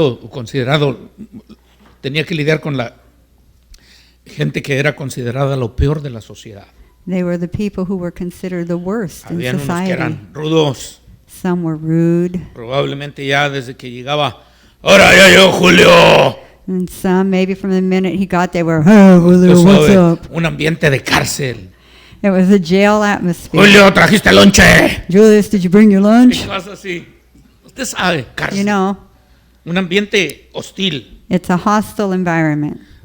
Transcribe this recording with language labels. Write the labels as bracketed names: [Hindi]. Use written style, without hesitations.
[Spanish] Considerado, tenía que lidiar con la gente que era considerada lo peor de la sociedad. [English] They were the people who were considered the worst in [Spanish] Habían unos que [English] society. [Spanish] eran rudos, [English] Some were rude, [Spanish] probablemente ya desde que llegaba, ahora ya llegó Julio. [English] and some, maybe from the minute he got there, were, "Oh, Julio, [Spanish] Usted [English] what's [Spanish] sabe, [English] up?" [Spanish] un ambiente de cárcel. [English] It was a jail atmosphere. [Spanish] Julio, trajiste lonche. [English] Julius, did you bring your [Spanish] Y [English] lunch? [Spanish] cosas así. Usted sabe, cárcel. [English] You know, [Spanish] Un ambiente hostil. [English] it's a hostile environment.